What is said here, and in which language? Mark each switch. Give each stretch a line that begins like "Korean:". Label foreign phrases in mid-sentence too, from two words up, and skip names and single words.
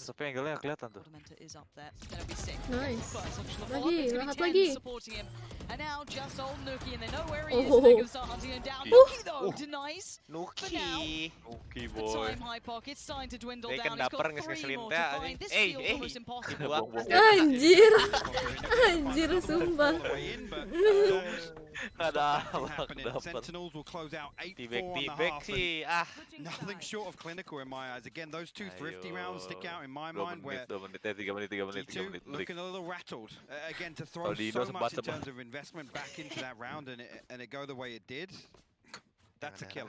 English: 𝘭𝘪𝘬𝘮𝘮𝘮 is up there. It's going to be sick. Nice. Lagi. Supporting him. And now just old 𝘰𝘰𝘮𝘮, and they know where he is. They're going to start hunting him down. 𝘰𝘰𝘮𝘮 though denies. For now, the time high pocket's starting to dwindle down. He's got 3 more to find. This feels almost impossible.
Indonesian: Anjir. Anjir, sumpah.
English: Sentinels will close out 8-4 on the half. Nothing short of clinical in my eyes. Again, those 2 thrifty rounds stick out in my mind where G2 looking a little rattled. Again, to throw so much in terms of investment back into that round and it go the way it did, that's a killer.